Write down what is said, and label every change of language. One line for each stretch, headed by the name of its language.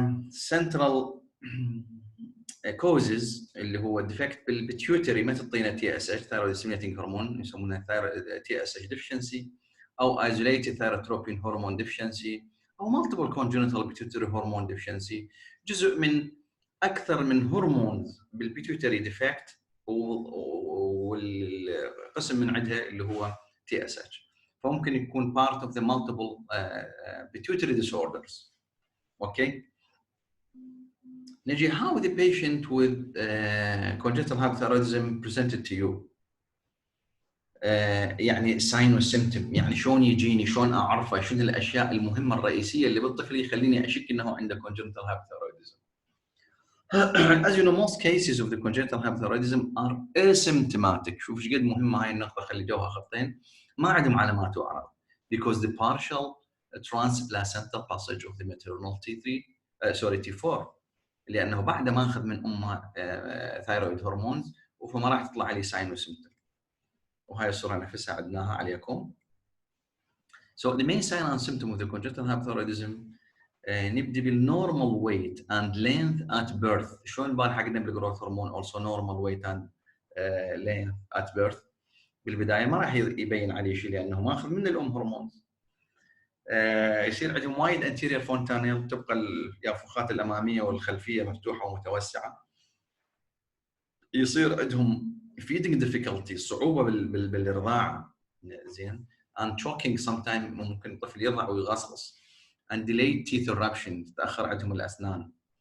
Arabic: سنترال كوزز اللي هو ديفكت بالبيتيوتري، ما تعطينا تي اس اتش ثايرويد ستيميوليتنج هرمون يسمونها تي اس اتش ديفشنسي، او ايزوليتد ثايروتروبين هرمون ديفشنسي، او مالتيبل كونجنتال بيتيوتري هرمون ديفشنسي، جزء من اكثر من هرمونز بالبيتيوتري ديفكت، والقسم من عندها اللي هو تي اس اتش، فممكن يكون
English: part of the multiple pituitary disorders.
Arabic: اوكي، نجي
English: how the patient with congenital hypothyroidism presented to you.
Arabic: يعني sign والسيمتوم، يعني شلون يجيني، شلون اعرفه، شنو الاشياء المهمه الرئيسيه اللي بالطفل يخليني اشك انه عنده
English: congenital hypothyroidism. As you know, most cases of the congenital hypothyroidism are asymptomatic.
Arabic: شوف ايش قد مهمه هاي النقطه، خلي جوها خطين، ما عندهم علامات واعراض
English: because the partial transplacental passage of the maternal T4
Arabic: لانه بعد ما اخذ من امه ثايرويد هرمونز فما راح تطلع عليه ساين وسيمتوم. وهاي الصوره نفسها عدناها عليكم.
English: So the main sign and symptom of the congenital hypothyroidism
Arabic: نبدي بال
English: normal weight and length at birth.
Arabic: شلون البارحه قلنا بالجروث هرمون
English: also normal weight and length at birth.
Arabic: بالبدايه ما راح يبين عليه شيء لانه ما اخذ من الام هرمونز. يصير عندهم وايد anterior fontanelle، تبقى اليافوخات الاماميه والخلفيه مفتوحه ومتوسعه. يصير عندهم
English: feeding difficulty،
Arabic: صعوبه بالرضاعه، زين،
English: and choking sometimes،
Arabic: ممكن الطفل يرضع ويغصغص،
English: and delayed teeth eruption،
Arabic: تتاخر عندهم الاسنان.